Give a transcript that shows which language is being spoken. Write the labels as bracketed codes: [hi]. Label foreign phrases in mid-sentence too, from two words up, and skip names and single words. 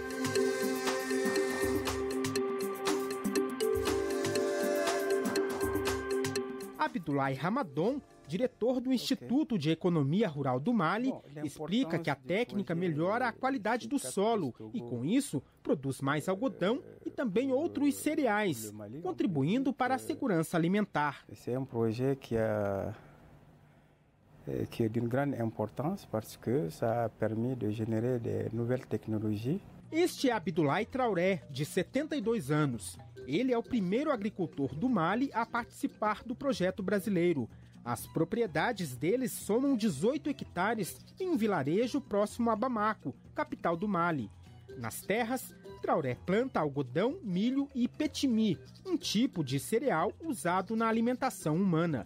[pt] Abdoulaye Ramadan, diretor do Instituto de Economia Rural do Mali, explica que a técnica melhora a qualidade do solo e, com isso, produz mais algodão e também outros cereais, contribuindo para a segurança alimentar. Esse é um projeto que é de grande importância [fr] parce que ça a permis de générer de nouvelles technologies. [pt] Este é Abdoulaye Traoré, de 72 anos. Ele é o primeiro agricultor do Mali a participar do projeto brasileiro. As propriedades deles somam 18 hectares em um vilarejo próximo a Bamako, capital do Mali. Nas terras, Traoré planta algodão, milho e petimi, um tipo de cereal usado na alimentação humana.